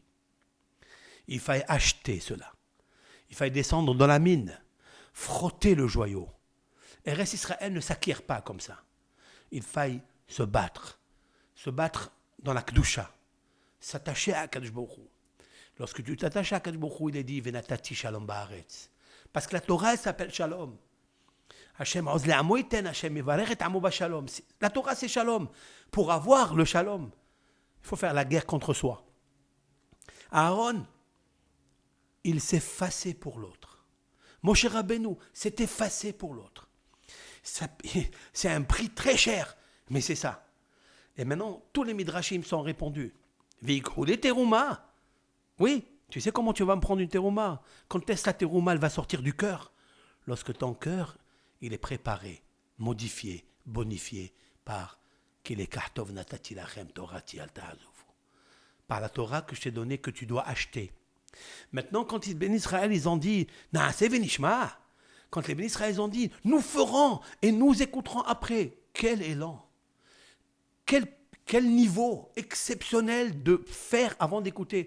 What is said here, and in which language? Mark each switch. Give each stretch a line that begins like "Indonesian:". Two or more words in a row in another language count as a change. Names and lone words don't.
French: Il fallait acheter cela. Il fallait descendre dans la mine, frotter le joyau. Eretz Israël ne s'acquiert pas comme ça. Il fallait se battre dans la Kedusha, s'attacher à Akadosh Baruch Hu. Lorsque tu t'attaches à Akadosh Baruch Hu, il est dit
Hebrew: ונתתי שלום בארץ.
French: Parce que la Torah elle s'appelle Shalom.
Hebrew: ה' עז לעמו יתן, ה' יברך את עמו בשלום.
French: La Torah c'est Shalom. Pour avoir le Shalom, il faut faire la guerre contre soi. Aaron, il s'est effacé pour l'autre. Moshe Rabbeinu s'est effacé pour l'autre. C'est un prix très cher, mais c'est ça. Et maintenant, tous les midrashim sont répondus.
Hebrew: ויקחו לי תרומה.
French: Oui, tu sais comment tu vas me prendre une terouma? Quand est-ce que la terouma elle va sortir du cœur? Lorsque ton cœur, il est préparé, modifié, bonifié par qu'il est
Hebrew: כי לקח טוב נתתי לכם תורתי אל תעזובו.
French: Par la Torah que je t'ai donnée, que tu dois acheter. Maintenant, quand les Ben Israël, ils ont dit
Hebrew: נעשה ונשמע,
French: quand les Ben Israël ont dit nous ferons et nous écouterons après, quel élan, quel niveau exceptionnel de faire avant d'écouter.